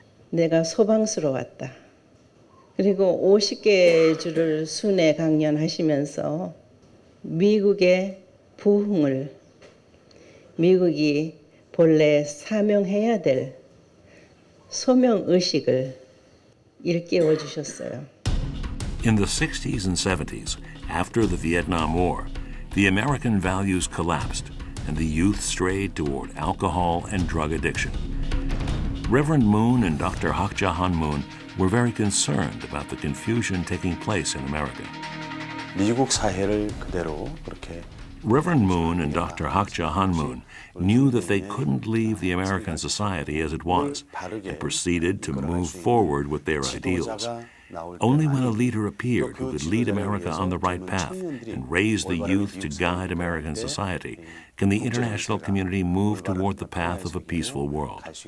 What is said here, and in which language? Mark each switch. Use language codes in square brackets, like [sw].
[ko] 내가 소방수로 왔다. 그리고 50개 주를 순회 강연하시면서 미국의 부흥을, 미국이 본래 사명해야 될 소명의식을 일깨워 주셨어요. [en] In the 60s and 70s, after the Vietnam War, the American values collapsed and the youth strayed toward alcohol and drug addiction. Reverend Moon and Dr. Hak Ja Han Moon were very concerned about the confusion taking place in America. [ko] 미국 사회를 그대로 그렇게 [en] Reverend Moon and Dr. Hakja Hanmoon knew that they couldn't leave the American society as it was and proceeded to move forward with their ideals. Only when a leader appeared who could lead America on the right path and raise the youth to guide American society can the international community move toward the path of a peaceful world.